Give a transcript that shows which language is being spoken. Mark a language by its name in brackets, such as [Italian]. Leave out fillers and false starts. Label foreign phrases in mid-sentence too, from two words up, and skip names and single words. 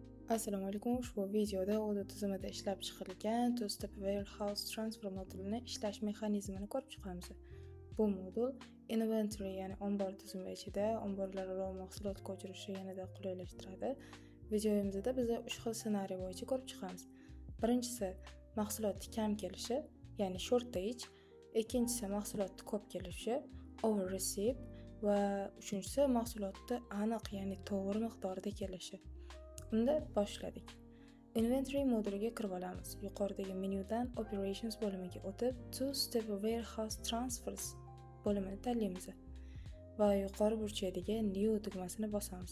[Uzbek] Assalomu alaykum. Ushbu videoda Odoo tizimida ishlab chiqarilgan [English] two-step warehouse transfer [Uzbek] modulini ishlash mexanizmini ko'rib chiqamiz. Bu modul inventory, ya'ni ombor tizimi ichida omborlararo mahsulot ko'chirishni yanada qulaylashtiradi. Videomizda biz 3 xil ssenariy bo'yicha ko'rib chiqamiz. Birinchisi mahsulot kam kelishi, ya'ni shortage, ikkinchisi mahsulot ko'p kelishi, [English] over receive [Uzbek] va uchinchisi mahsulotni aniq, ya'ni to'g'ri miqdorda kelishi. Unda boshladik. Inventory moduliga kirib olamiz. Yuqoridagi menyudan Operations bo'limiga o'tib, [English] Two-step warehouse transfers [Uzbek] bo'limini tanlaymiz va yuqori burchakdagi New tugmasini bosamiz.